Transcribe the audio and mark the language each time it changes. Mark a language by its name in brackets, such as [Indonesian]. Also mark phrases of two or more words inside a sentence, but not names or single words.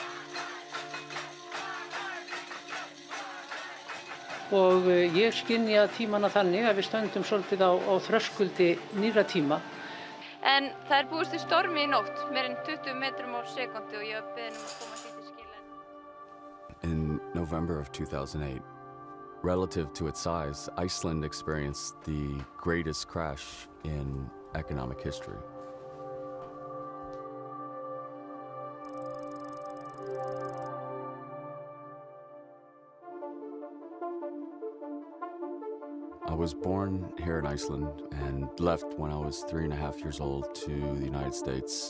[Icelandic] Og ég skynja tímana þannig að við stöndum svolítið á þröskuldi nýrra tíma. En það er búist við stormi í nótt, meir en 20 metrum á sekúndu og ég var beðin að koma því til skila. [English] In November of 2008, relative to its size, Iceland experienced the greatest crash in economic history. I was born here in Iceland and left when I was 3.5 years old to the United States.